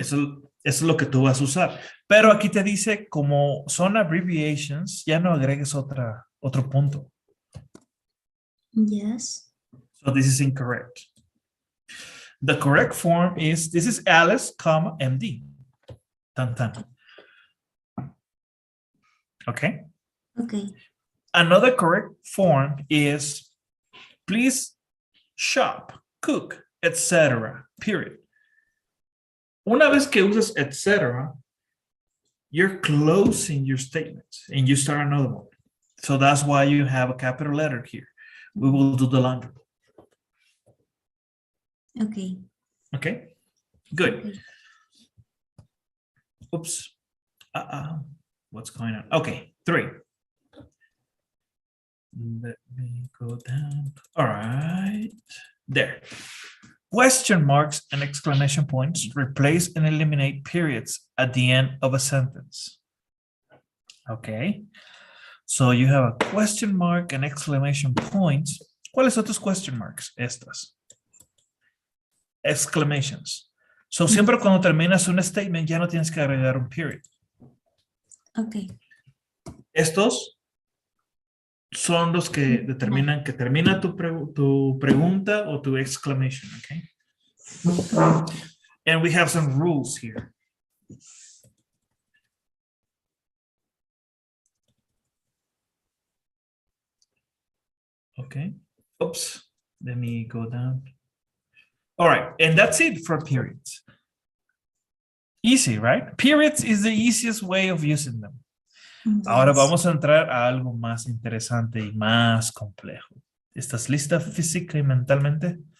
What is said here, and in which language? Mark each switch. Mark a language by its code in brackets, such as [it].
[es] Eso es lo que tú vas a usar. Pero aquí te dice, como son abbreviations, ya no agregues otro punto. [en] Yes. So this is incorrect. The correct form is, this is Alice, comma, MD. Tan, tan. Okay. Ok. Another correct form is, please shop, cook, etc. Period. [es] Una vez que usas [en] etc., you're closing your statement and you start another one. So that's why you have a capital letter here. We will do the laundry. Ok. Okay, good. Ok. Oops. What's going on? Okay, 3. Let me go down. All right, there. Question marks and exclamation points replace and eliminate periods at the end of a sentence. Okay, so you have a question mark and exclamation points. [es] ¿Cuáles son tus question marks? Estas. Exclamations. So siempre cuando terminas un statement ya no tienes que agregar un period. [en] Ok. [es] Estos son los que determinan que termina tu pregunta o tu exclamation, okay? [en] And we have some rules here. Okay. Oops. Let me go down. All right. And that's it for periods. Easy, right? Periods is the easiest way of using them. [es] Ahora [en] Yes. [es] vamos a entrar a algo más interesante y más complejo. ¿Estás lista física y mentalmente?